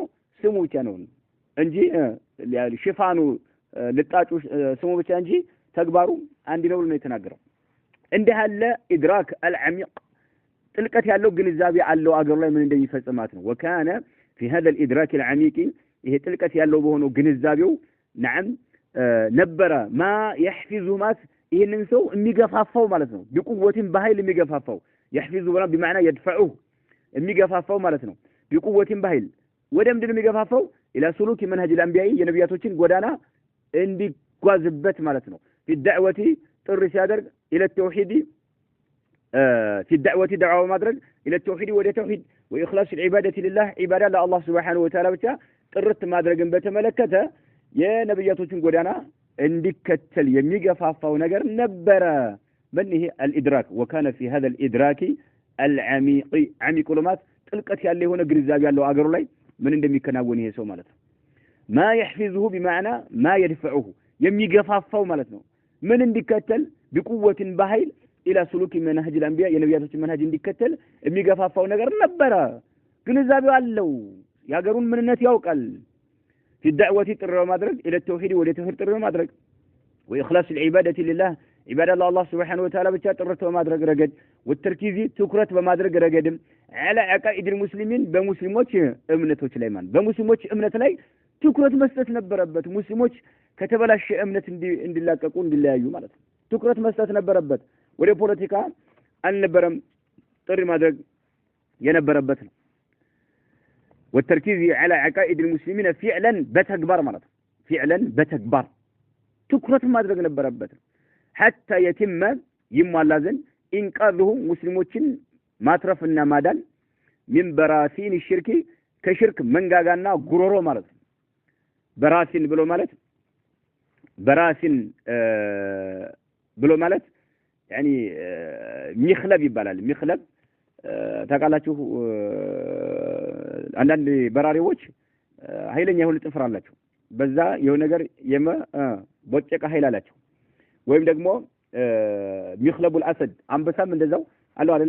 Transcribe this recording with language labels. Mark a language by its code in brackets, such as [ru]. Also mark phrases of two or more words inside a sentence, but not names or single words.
[am] ስሙ ብቻ ነው እንጂ ሽፋኑ ልጣጩ ስሙ ብቻ እንጂ ተግባሩ አንድ ነው ነው የተናገረው። እንደ ያለ [ar] إدراك العميق [am] ጥልቀት ያለው ግንዛቤ አለው አገሩ ላይ ምን እንደሚፈጽማት ነው። ወካነ [ar] في هذا الادراك العميق [am] ይሄ ጥልቀት ያለው በሆነው ግንዛቤው نعم ነበረ [ar] ما يحفظه [am] ማት ይሄንን ሰው የሚገፋፋው ማለት ነው። بقوة በኃይል የሚገፋፋው [ar] يحفظه بمعنى يدفعه [am] የሚገፋፋው ማለት ነው። بقوة በኃይል ወደ ምንድነው የሚገፋፋው? [ar] الى سلوك منهج الانبياء [am] የነብያቶችን ጎዳና እንዲጓዝበት ማለት ነው። [ar] في الدعوة [am] ጥሪ ሲያደርግ [ar] الى التوحيد في الدعوة دعوة [am] ማድረግ [ar] الى التوحيد [am] ወደ ተውሂድ [ar] واخلاص العبادة لله عبادة لله سبحانه وتعالى [am] ብቻ ጥርት ማድረግን በተመለከተ የነብያቶችን ጎዳና እንዲከተል የሚገፋፋው ነገር ነበረ። [ar] من هي الادراك وكان في هذا الادراك العميق عميق لمات [am] ጥልቀት ያለው የሆነ ግንዛቤ ያለው አገሩ ላይ ምን እንደሚከናወን ይሄ ሰው ማለት ነው። [ar] ما يحفظه بمعنى ما يدفعه [am] የሚገፋፋው ማለት ነው። ምን እንዲከተል بقوة በኃይል [ar] الى سلوك منهج الانبياء [am] የነብያቶችን መንሃጅ እንዲከተል የሚገፋፋው ነገር ነበረ። ግንዛቤው አለው ያገሩን ምንነት ያውቃል። [ar] في الدعوة [am] ጥሪ ማድረግ [ar] الى التوحيد [am] ወደ ተውሂድ ጥሪ ማድረግ [ar] واخلاص العبادة لله عبادة الله سبحانه وتعالى [am] ብቻ ጥርት በማድረግ ረገድ والتركيز ትኩረት በማድረግ ረገድም [ar] على عقائد المسلمين [am] በሙስሊሞች እምነቶች ላይ ማለት በሙስሊሞች እምነት ላይ ትኩረት መስጠት ነበረበት። ሙስሊሞች ከተበላሸ እምነት እንዲላቀቁ እንዲለያዩ ማለት ነው። ትኩረት መስጠት ነበረበት። ወደ ፖለቲካ አልነበረም ጥሪ ማድረግ የነበረበት ነው። [ar] والتركيز على عقائد المسلمين فعلا بتكبر [am] ማለት ነው። [ar] فعلا بتكبر [am] ትኩረት ማድረግ ነበረበት። [ar] حتى يتم [am] ይሟላ ዘንድ ኢንቃዙሁም ሙስሊሞችን ማትረፍና ማዳን [ar] من براثين الشرك [am] ከሽርክ መንጋጋና ጉሮሮ ማለት ነው። በራሲን ብሎ ማለት በራሲን ብሎ ማለት يعني ሚኽለብ ይባላል። ሚኽለብ ታውቃላችሁ? አንዳንድ በራሪዎች ኃይለኛ የሆነ ጥፍር አላቸው። በዛ የሆነ ነገር ቦጨቃ ኃይል አላቸው። ወይም ደግሞ [ar] مخلب الأسد [am] አንበሳም እንደዛው አለው አይደለ?